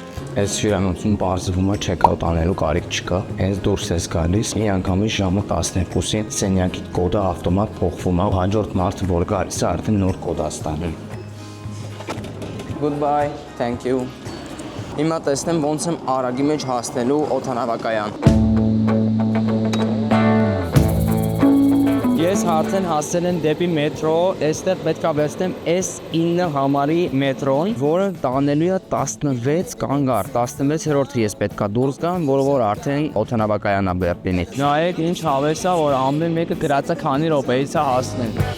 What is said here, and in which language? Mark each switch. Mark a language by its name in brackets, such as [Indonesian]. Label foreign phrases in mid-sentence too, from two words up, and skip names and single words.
[Armenian] Այս հյուրանոցում բարձվում է չեկաուտ անելու կարիք չկա։ Հենց դուրս ես գալիս, միանգամից ժամը 12-ին սենյակի կոդը ավտոմատ փոխվում է, հաջորդ մարդը որ գալիս է արդեն նոր կոդ է ստանում։ [English] Goodbye, thank you։ [Armenian] Հիմա տեսնեմ ոնց եմ արագի մեջ հասնելու օդանավակայան։ Ես արդեն հասել եմ դեպի մետրո, այստեղ պետք է վերցնեմ S9 համարի մետրոն, որը տանելու է 16 կանգառ, 16-րդը ես պետք է դուրս գամ, որ արդեն օդանավակայանն է Բերլինից։ Նայեք ինչ հավես է, որ ամեն մեկը գրած է քանի րոպեից է հասնեն։